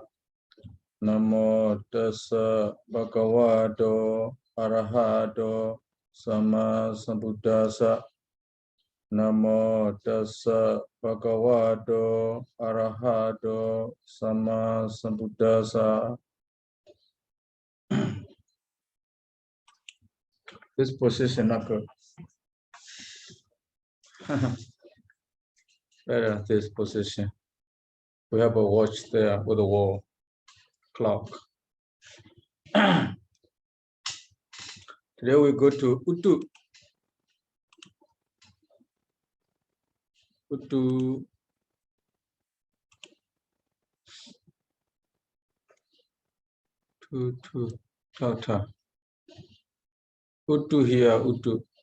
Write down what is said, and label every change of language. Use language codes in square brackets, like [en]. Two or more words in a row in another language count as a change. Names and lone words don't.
[pi] Namo tassa bhagavato arahato sama sambuddhassa. Namo tassa bhagavato arahato sama sambuddhassa. [en] This position not good. Better this position. We have a watch there with a wall clock. Today we go to Uttu. Uttu. Tata. Uttu here, Uttu.